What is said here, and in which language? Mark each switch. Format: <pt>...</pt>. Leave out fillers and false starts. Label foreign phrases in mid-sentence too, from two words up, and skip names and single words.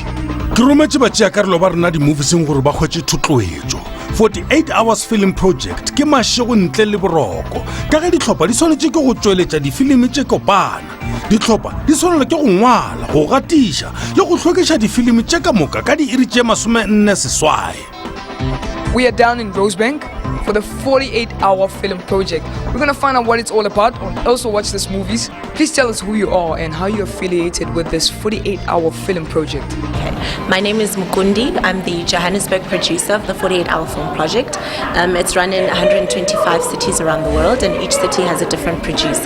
<nso>Ke rometše batšeakarolo ba rena di-movieseng gore ba kgwetše thotloetšo. 48 Hours Film Project ke mašego ntle le boroko ka ge ditlhopha di swanetše ke go tšweletša difilimi tše kopana. Ditlhopha di swanela ke go ngwala, go gatiša le go hlwekiša difilimi tše ka moka ka diiri tše 48.</nso> <en>We are down in Rosebank for the 48-hour film project. We're going to find out what it's all about, also watch these movies. Please tell us who you are and how you're affiliated with this 48-hour film project. Okay. My name is Mukundi. I'm the Johannesburg producer of the 48-hour film project. It's run in 125 cities around the world, and each city has a different producer.</en>